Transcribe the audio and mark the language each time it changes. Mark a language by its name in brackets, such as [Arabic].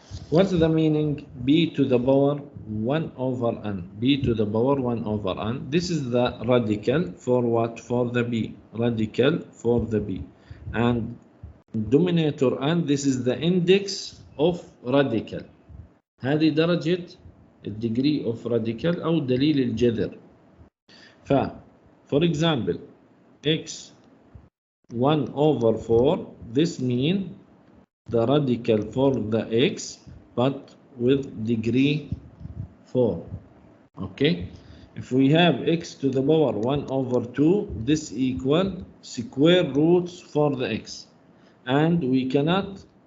[English] What's the meaning b to the power 1 over n? b to the power 1 over n. This is the radical for what? For the b. Radical for the b. And denominator n, this is the index of radical. [Arabic] هذه درجة [English] degree of radical [Arabic] أو دليل الجذر. [English] For example, x 1 over 4, this means the radical for the x but with degree 4. Okay. If we have x to the power 1 over 2, this equal square roots for the x, and we cannot.